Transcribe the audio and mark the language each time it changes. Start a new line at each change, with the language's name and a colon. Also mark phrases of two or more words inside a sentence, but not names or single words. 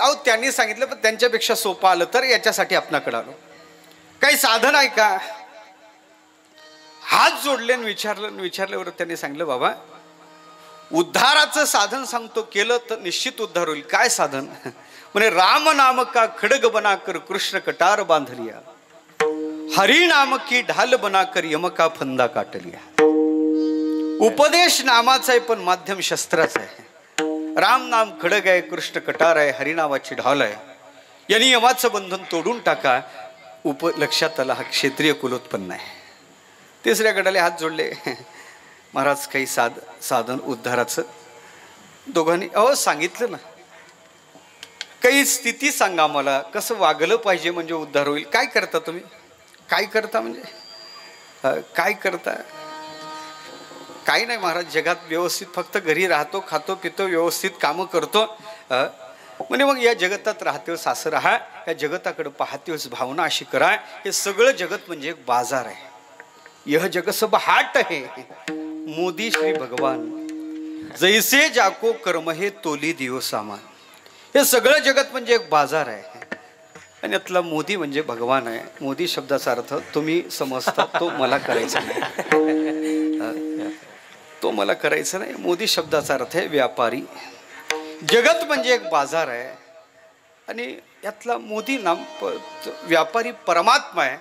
Marathi: अहो त्यांनी सांगितलं, पण त्यांच्यापेक्षा सोपं आलं, तर याच्यासाठी आपणाकडे आलो. काही साधन आहे का? हात जोडले विचारल्यावर त्यांनी सांगितलं, बाबा उद्धाराचं साधन सांगतो, केलं तर निश्चित उद्धार होईल. काय साधन? म्हणे,
Hindi: राम नाम का खडग बना कर कृष्ण कटार बांधलिया, हरी नाम की ढाल बना कर यमका फंदा काटलिया.
Marathi: उपदेश नामाचा आहे, पण माध्यम शस्त्राचं आहे. राम नाम खडग आहे, कृष्ण कटार आहे, हरिनामाची ढाल आहे, यांनी यमाचं बंधन तोडून टाका. लक्षात आला, हा क्षत्रिय कुलोत्पन्न आहे. तिसऱ्या गडाले हात जोडले, महाराज काही साधन उद्धाराचं? दोघांनी अहो सांगितलं ना, काही स्थिती सांगा मला, कसं वागलं पाहिजे म्हणजे उद्धार होईल. काय करता तुम्ही? काय करता म्हणजे काय करता? काही नाही महाराज, जगात व्यवस्थित फक्त घरी राहतो, खातो पितो, व्यवस्थित कामं करतो. म्हणजे मग या जगतात राहते सासर राहा, या जगताकडे पाहतेस भावना अशी करा. हे सगळं जगत म्हणजे एक बाजार आहे.
Hindi: यह जग सब हाट है, मोदी श्री भगवान, जैसे जाको कर्म हे तोली दियो सामान.
Marathi: हे सगळं जगत म्हणजे एक बाजार आहे, आणि यातला मोदी म्हणजे भगवान आहे. मोदी शब्दाचा अर्थ तुम्ही समजता, तो मला करायचा नाही, तो मला करायचा नाही. मोदी शब्दाचा अर्थ आहे व्यापारी. जगत म्हणजे एक बाजार आहे, आणि यातला मोदी नाम व्यापारी परमात्मा आहे.